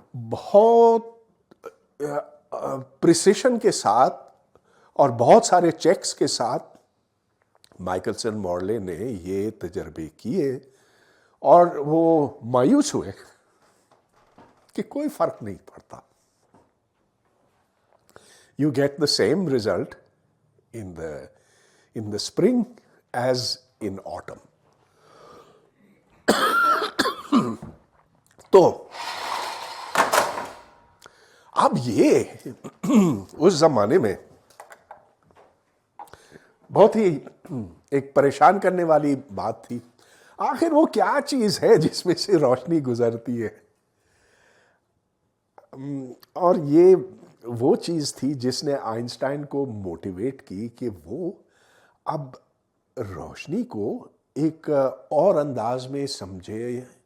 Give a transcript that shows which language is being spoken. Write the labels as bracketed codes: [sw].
[ur] بہت پریسیشن کے ساتھ اور بہت سارے چیکس کے ساتھ مائیکلسن مورلے نے یہ تجربے کیے اور وہ مایوس ہوئے کہ کوئی فرق نہیں پڑتا. [en] You get the same result in the spring as in autumn. [ur] تو اب یہ اس زمانے میں بہت ہی ایک پریشان کرنے والی بات تھی. آخر وہ کیا چیز ہے جس میں سے روشنی گزرتی ہے؟ اور یہ وہ چیز تھی جس نے آئنسٹائن کو موٹیویٹ کی کہ وہ اب روشنی کو ایک اور انداز میں سمجھے.